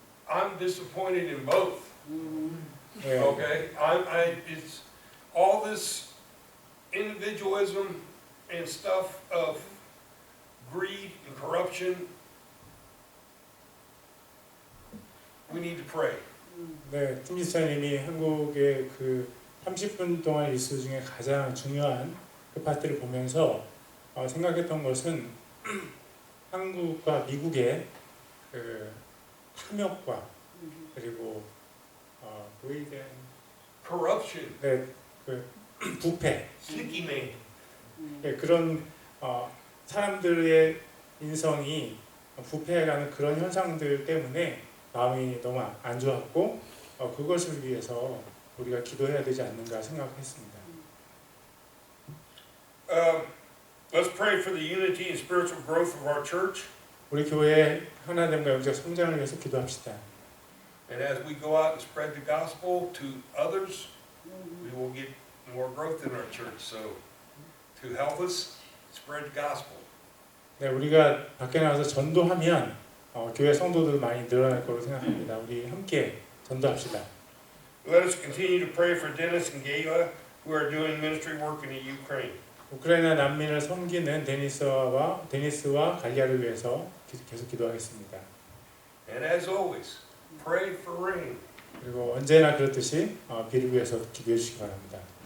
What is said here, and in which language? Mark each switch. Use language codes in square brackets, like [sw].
[en] I'm disappointed in both. [ko] 네, [en] Okay, it's all this individualism and stuff of greed and corruption. We need to pray. [ko] 네, 팀 지사님이 한국의 그 30분 동안 뉴스 중에 가장 중요한 그 파트를 보면서 생각했던 것은 한국과 미국의 그 탐욕과 그리고 [en] greed and Corruption, [ko] 네, 그 부패, [en] sticky man. [ko] 네, 그런 사람들의 인성이 부패해가는 그런 현상들 때문에 마음이 너무 안 좋았고 그것을 위해서 우리가 기도해야 되지 않는가 생각했습니다. [en] Let's pray for the unity and spiritual growth of our church. [ko] 우리 교회의 하나됨과 영적 성장을 위해서 기도합시다. [en] And as we go out and spread the gospel to others, we will get more growth in our church. So, to help us spread the gospel. [ko] 네, 우리가 밖에 나가서 전도하면 교회 성도들 많이 늘어날 거로 생각합니다. 우리 함께 전도합시다. [en] Let us continue to pray for Dennis and Gayla, who are doing ministry work in the Ukraine. [ko] 우크라이나 난민을 섬기는 데니스와 갈리아를 위해서 계속 기도하겠습니다. [en] And as always, pray for rain. [ko] 그리고 언제나 그렇듯이 비를 위해서 기도해 주시기 바랍니다.